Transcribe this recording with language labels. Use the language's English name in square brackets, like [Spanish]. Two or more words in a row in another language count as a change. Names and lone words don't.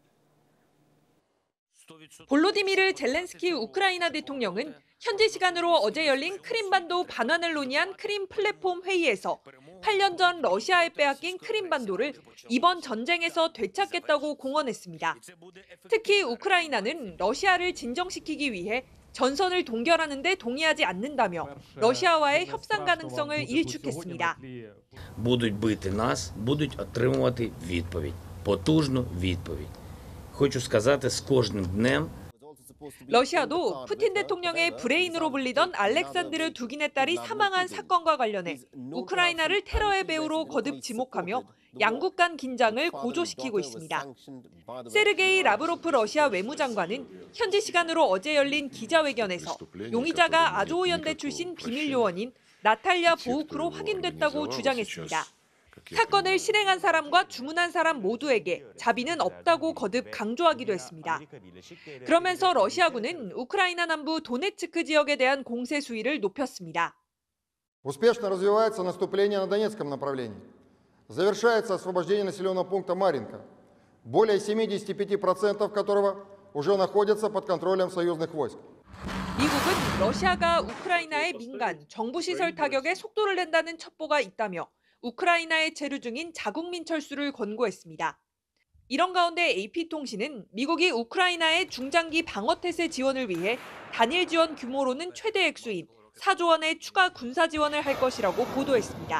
[Korean] 볼로디미르 젤렌스키 우크라이나 대통령은 현지 시간으로 어제 열린 크림반도 반환을 논의한 크림 플랫폼 회의에서 8년 전 러시아에 빼앗긴 크림반도를 이번 전쟁에서 되찾겠다고 공언했습니다. 특히 우크라이나는 러시아를 진정시키기 위해 전선을 동결하는 데 동의하지 않는다며 러시아와의 협상 가능성을 일축했습니다. [Ukrainian] Будуть бити нас, будуть отримувати відповідь, потужну відповідь. Хочу сказати, з кожним днем [Korean] 러시아도 푸틴 대통령의 브레인으로 불리던 알렉산드르 두긴의 딸이 사망한 사건과 관련해 우크라이나를 테러의 배후로 거듭 지목하며 양국 간 긴장을 고조시키고 있습니다. 세르게이 라브로프 러시아 외무장관은 현지 시간으로 어제 열린 기자회견에서 용의자가 아조우 연대 출신 비밀 요원인 나탈리아 보우크로 확인됐다고 주장했습니다. 사건을 실행한 사람과 주문한 사람 모두에게 자비는 없다고 거듭 강조하기도 했습니다. 그러면서 러시아군은 우크라이나 남부 도네츠크 지역에 대한 공세 수위를 높였습니다. [Russian] Успешно развивается наступление на Донецком направлении. Завершается освобождение населенного пункта Маринка, более 75% которого уже находятся под контролем союзных войск. [Korean] 미국은 러시아가 우크라이나의 민간, 정부 시설 타격에 속도를 낸다는 첩보가 있다며 우크라이나에 체류 중인 자국민 철수를 권고했습니다. 이런 가운데 AP통신은 미국이 우크라이나의 중장기 방어태세 지원을 위해 단일 지원 규모로는 최대 액수인 4조 원의 추가 군사 지원을 할 것이라고 보도했습니다.